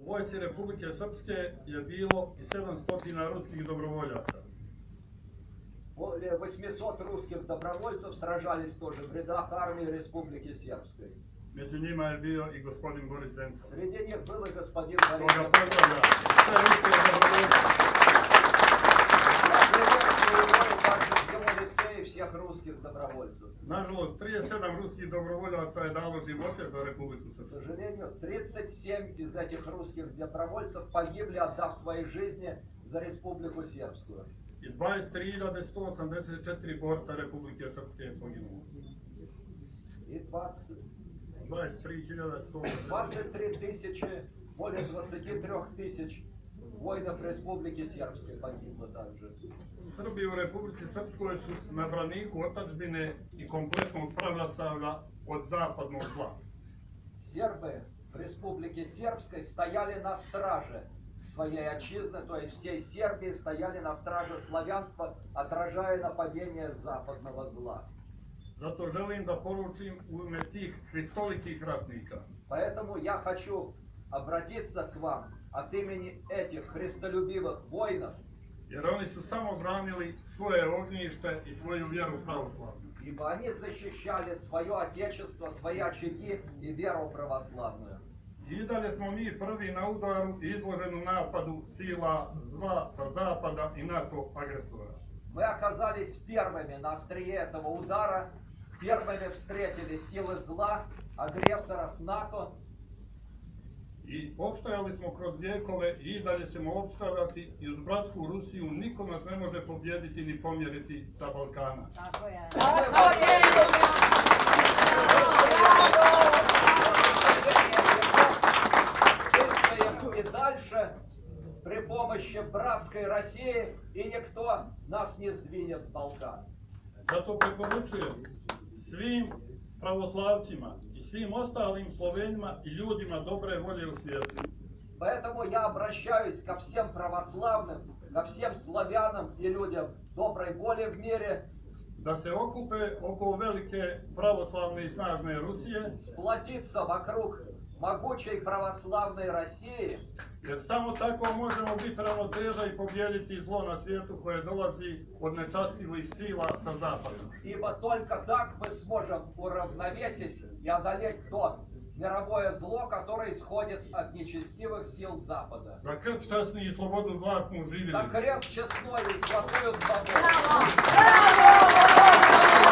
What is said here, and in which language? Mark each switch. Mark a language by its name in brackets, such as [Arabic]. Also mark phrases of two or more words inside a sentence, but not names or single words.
[Serbian] vojsci Republike Srpske je bilo i 700 ruskih dobrovoljaca. [Russian] Более 800 русских добровольцев сражались тоже в рядах армии Республики Сербской. [Serbian] Među njima je bio i gospodin Boris Zencov. [Russian] Среди них был и господин [Serbian] Koga [Russian] Борис. [Serbian] pozdravljam. Sve ruske dobrovoljce. [Russian] Также лице и всех русских добровольцев. [Serbian] Nažalost, 37 ruskih dobrovoljaca je dalo živote za Republiku [Russian] К [Serbian] Srpsku. [Russian] сожалению, 37 из этих русских добровольцев погибли, отдав свои жизни за Республику Сербскую. [Serbian] I 23.184 borca Republike Srpske je poginulo. [Russian] И 23.184. 23 тысячи, более 23 тысяч воинов Республики Сербской погибло также. [Serbian] Srbi u Republici Srpskoj su na braniku otadžbine i kompletnog pravoslavlja od zapadnog zla. [Russian] Сербы в Республике Сербской стояли на страже своей отчизны, то есть всей Сербии стояли на страже славянства, отражая нападение западного зла. [Serbian] Zato želim da poručim u ime tih hristolikih ratnika. [Russian] Поэтому я хочу обратиться к вам от имени этих христолюбивых воинов, [Serbian] Jer oni su samo branili svoje ognjište i svoju vjeru pravoslavnu. [Russian] ибо они защищали свое отечество, свои очаги и веру православную. [Serbian] I dalje smo mi prvi na udaru i izloženu napadu sila zla sa zapada i NATO agresora. [Russian] Мы оказались первыми на острие этого удара, первыми встретили силы зла, агрессоров НАТО. [Serbian] I opstajali smo kroz vjekove i dalje ćemo opstajati i uz bratsku Rusiju niko nas ne može pobijediti ni pomjeriti sa Balkana. Tako je. [Russian] Действуем и дальше при помощи братской России, и никто нас не сдвинет с Балкана. [Serbian] Zato preporučujem svim pravoslavcima i svim ostalim Slovenima i ljudima dobre volje u svijetu. [Russian] Поэтому я обращаюсь ко всем православным, ко всем славянам и людям доброй воли в мире, [Serbian] Da se okupe oko velike pravoslavne i snažne Rusije, [Russian] сплотиться вокруг могучей православной России, [Serbian] jer samo tako možemo biti ravnoteža i pobijediti zlo na svijetu koje dolazi od nečastivih sila sa zapada. [Russian] ибо только так мы сможем уравновесить и одолеть то мировое зло, которое исходит от нечестивых сил Запада. [Serbian] Za krst časni i slobodu zlatnu živjeli. [Russian] За крест честной и золотую свободу. [Serbian] Bravo!